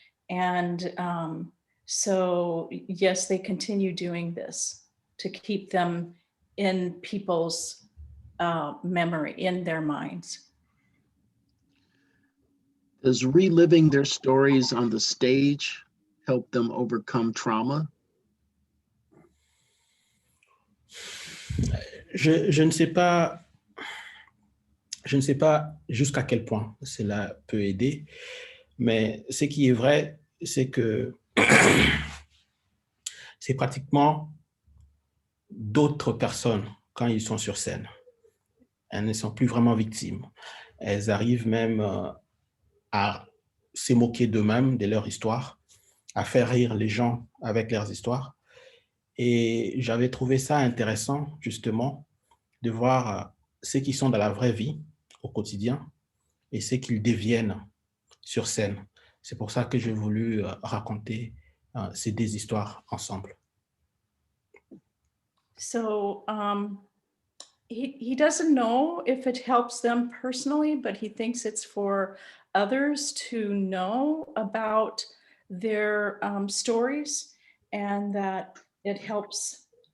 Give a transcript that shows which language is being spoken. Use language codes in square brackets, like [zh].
[en] And so, yes, they continue doing this to keep them in people's memory, in their minds. Does reliving their stories on the stage help them overcome trauma? [fr] Je ne sais pas, jusqu'à quel point cela peut aider, mais ce qui est vrai, c'est que c'est pratiquement d'autres personnes quand ils sont sur scène. Elles ne sont plus vraiment victimes. Elles arrivent même à se moquer d'eux-mêmes, de leur histoire, à faire rire les gens avec leurs histoires. Et j'avais trouvé ça intéressant, justement, de voir ceux qui sont dans la vraie vie, au quotidien, et ceux qu'ils deviennent sur scène. C'est pour ça que j'ai voulu raconter ces deux histoires ensemble. [en] So he doesn't know if it helps them personally, but he thinks it's for others to know about their stories, and that it helps